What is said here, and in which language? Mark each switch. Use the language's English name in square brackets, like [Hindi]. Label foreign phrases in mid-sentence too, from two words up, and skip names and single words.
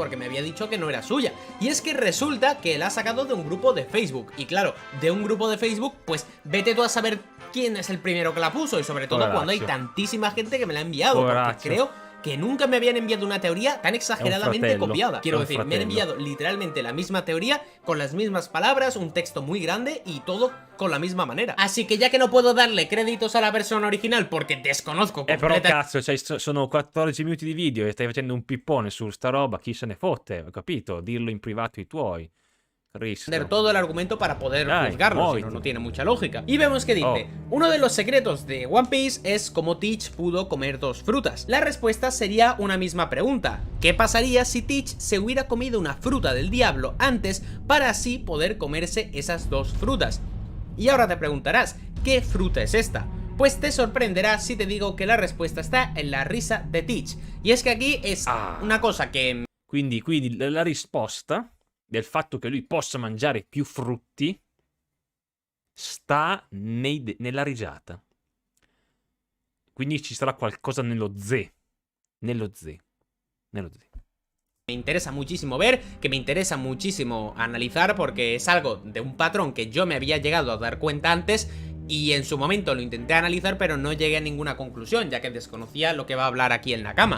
[Spanish] Porque me había dicho que no era suya. Y es que resulta que la ha sacado de un grupo de Facebook, y claro, de un grupo de Facebook pues vete tú a saber quién es el primero que la puso, y sobre todo cuando hay tantísima gente que me la ha enviado, porque creo que nunca me habían enviado una teoría tan exageradamente copiada. Quiero decir, me han enviado literalmente la misma teoría, con las mismas palabras, un texto muy grande y todo con la misma manera. Así que ya que no puedo darle créditos a la persona original porque desconozco completamente... [Italian] Però cazzo, cioè, sono 14 minuti di video e stai facendo un pippone su sta roba, chi se ne fotte, ho capito? Dirlo in privato ai tuoi. [Spanish] Todo el argumento para poder juzgarlo, si no, no tiene mucha lógica. Y vemos que dice, uno de los secretos de One Piece es cómo Teach pudo comer dos frutas. La respuesta sería una misma pregunta: ¿qué pasaría si Teach se hubiera comido una fruta del diablo antes para así poder comerse esas dos frutas? Y ahora te preguntarás, ¿qué fruta es esta? Pues te sorprenderá si te digo que la respuesta está en la risa de Teach. Y es que aquí es una cosa que... [Italian] Quindi la risposta del fatto che lui possa mangiare più frutti sta nella risata. Quindi ci sarà qualcosa nello ze. [Spanish] Me interesa muchísimo ver, que me interesa muchísimo analizar, porque es algo de un patrón que yo me había llegado a dar cuenta antes y en su momento lo intenté analizar, pero no llegué a ninguna conclusión, ya que desconocía lo que va a hablar aquí el Nakama.